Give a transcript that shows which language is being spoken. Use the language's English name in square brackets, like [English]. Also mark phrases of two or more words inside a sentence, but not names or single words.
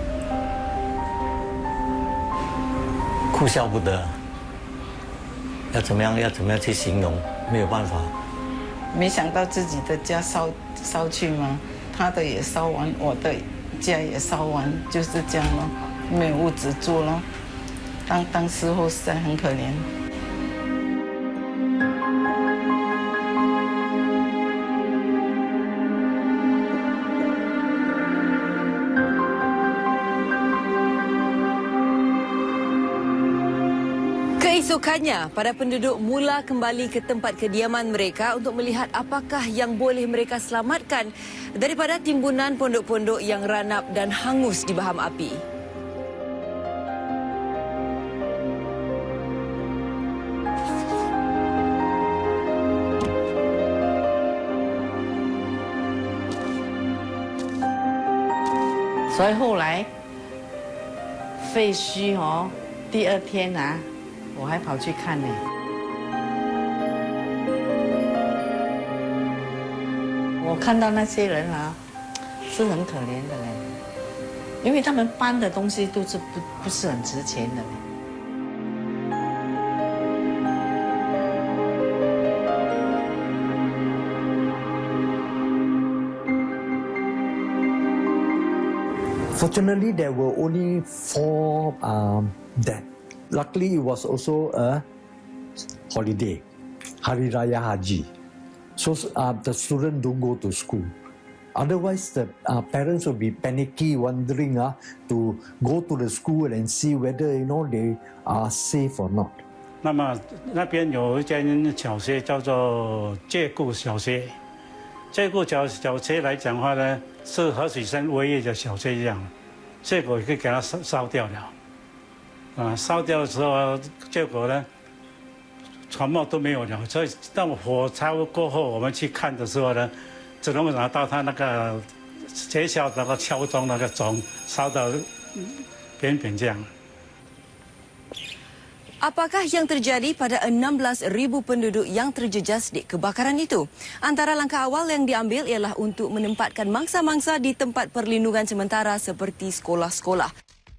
[Chinese] 哭笑不得，要怎么样去形容，没有办法。没想到自己的家烧去嘛，他的也烧完，我的家也烧完，就是这样咯，没有屋子住咯。当时候实在很可怜。 [Malay] Keesokannya, para penduduk mula kembali ke tempat kediaman mereka untuk melihat apakah yang boleh mereka selamatkan daripada timbunan pondok-pondok yang ranap dan hangus di baham api. [Chinese] Jadi 后来废墟第二天啊。我还跑去看呢。我看到那些人啊，是很可怜的嘞，因为他们搬的东西都是不是很值钱的嘞。 [English] Fortunately, there were only 4 deaths. Luckily, it was also a holiday, Hari Raya Haji. So the students don't go to school. Otherwise, the parents will be panicky, wondering to go to the school and see whether they are safe or not. [Chinese] 那么那边有一间小学叫做借故小学，借故小学来讲话呢，是河水山唯一的小学一样，结果就给它烧掉了。烧掉的时候，结果呢，船帽都没有了。所以当火烧过后，我们去看的时候呢，只能拿到他那个学校那个敲钟那个钟，烧到扁扁这样。 [Malay] Apakah yang terjadi pada 16,000 penduduk yang terjejas di kebakaran itu? Antara langkah awal yang diambil ialah untuk menempatkan mangsa-mangsa di tempat perlindungan sementara seperti sekolah-sekolah.